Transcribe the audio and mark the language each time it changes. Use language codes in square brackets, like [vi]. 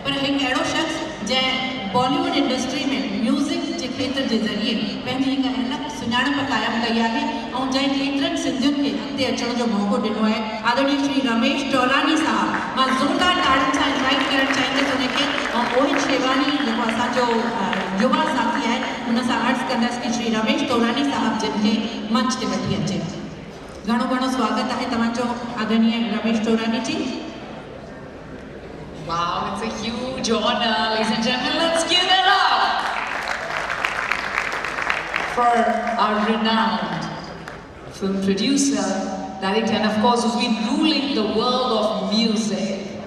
[sd] पर हिकु अहिड़ो शख़्स जंहिं बॉलीवुड इंडस्ट्री में म्यूज़िक जे क्षेत्र जे ज़रिए पंहिंजी हिकु अलॻि सुञाणप क़ाइमु कई आहे ऐं जंहिं केतिरनि सिंधियुनि खे अॻिते अचण जो मौक़ो ॾिनो आहे, आदरणीय श्री रमेश टोरानी साहब। मां ज़ोरदार ताड़ियुनि सां इनवाइट करणु चाहींदसि उनखे, ऐं मोहित शेवानी जेको असांजो युवा साथी आहे हुन सां अर्ज़ु कंदसि कि श्री रमेश टोरानी साहब जिन खे मंच ते वठी अचे। घणो घणो स्वागत आहे तव्हांजो आदरणीय रमेश टोरानी जी। [en] Wow, it's a huge honor, ladies and gentlemen. Let's give it up for our renowned film producer, director, and of course who's been ruling the world of music.